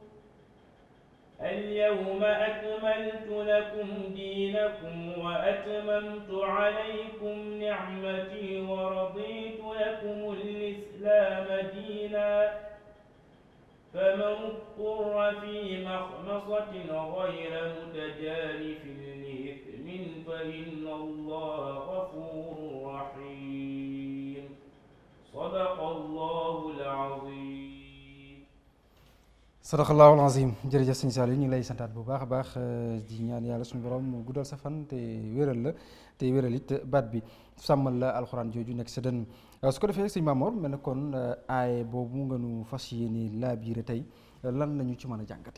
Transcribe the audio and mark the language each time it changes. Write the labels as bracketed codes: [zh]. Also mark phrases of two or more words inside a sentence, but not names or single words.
[ar] اليوم أكملت لكم دينكم وأتممت عليكم نعمتي ورضيت لكم الإسلام دينا فمن اضطر في مخمصة غير متجانف لإثم فإن الله غفور رحيم صدق الله العظيم صدق الله العظيم [wo] jërëjëf sëñ Saliou ñu ngi lay santaat bu baax a baax di ñaan yàlla suñu borom mu guddal sa fan te wéral la te wéral it baat bi sàmmal la alxuraan jooju nekk sa dënn su ko defee sëñ Mamor mel na kon aaye boobu nga nu fas yéene laa biire tey lan lañu ci mën a jàngate.